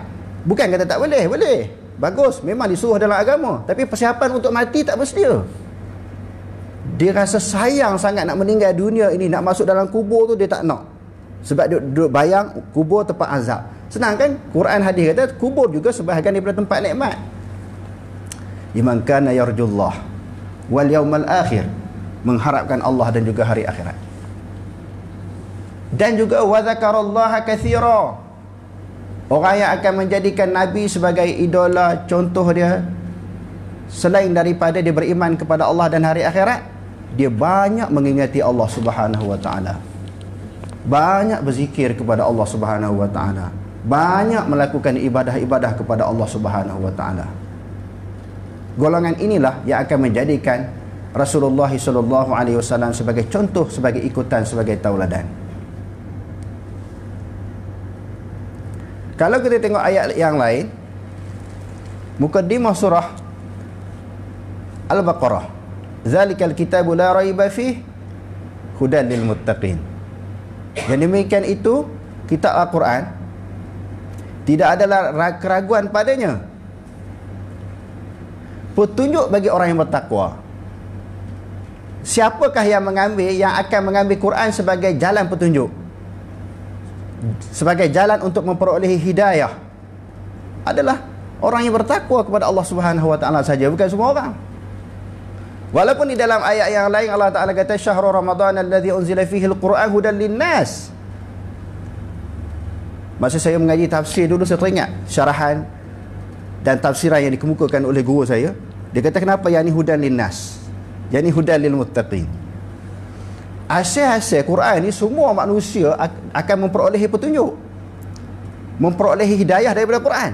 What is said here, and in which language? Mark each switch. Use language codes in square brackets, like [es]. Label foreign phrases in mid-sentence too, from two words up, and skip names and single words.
[ms] Bukan kata tak boleh, boleh. Bagus, memang disuruh dalam agama. Tapi persiapan untuk mati tak bersedia. Dia rasa sayang sangat nak meninggal dunia ini, nak masuk dalam kubur tu dia tak nak. Sebab dia duduk bayang kubur tempat azab. Senang kan? Quran hadis kata kubur juga sebahagian daripada tempat nikmat. [ar] لمن كان يرجو الله واليوم الآخر, [ms] mengharapkan Allah dan juga hari akhirat. Dan juga [ar] وذكر الله كثيرا, [ms] orang yang akan menjadikan Nabi sebagai idola, contoh dia, selain daripada dia beriman kepada Allah dan hari akhirat, dia banyak mengingati Allah [ar] سبحانه وتعالى. [ms] Banyak berzikir kepada Allah [ar] سبحانه وتعالى. [ms] Banyak melakukan ibadah-ibadah kepada Allah [ar] سبحانه وتعالى. [ms] Golongan inilah yang akan menjadikan Rasulullah [ar] صلى الله عليه وسلم [ms] sebagai contoh, sebagai ikutan, sebagai tauladan. Kalau kita tengok ayat yang lain, mukaddimah surah Al-Baqarah, [ar] ذلك الكتاب لا ريب فيه هدى للمتقين. [ms] Yang demikian itu kitab Al-Quran, tidak ada keraguan padanya, petunjuk bagi orang yang bertakwa. Siapakah yang akan mengambil Quran sebagai jalan petunjuk, sebagai jalan untuk memperolehi hidayah? Adalah orang yang bertakwa kepada Allah [ar] سبحانه وتعالى [ms] saja, bukan semua orang. Walaupun di dalam ayat yang lain Allah Ta'ala kata [ar] شهر رمضان الذي أنزل فيه القرآن هدى للناس. [ms] Masa saya mengaji tafsir dulu, saya teringat syarahan dan tafsiran yang dikemukakan oleh guru saya. Dia kata kenapa yang ni [ar] هدى للناس, [ms] yang ni [ar] هدى للمتقين. [ms] Asal-asal Quran ni semua manusia akan memperolehi petunjuk, memperolehi hidayah daripada Quran.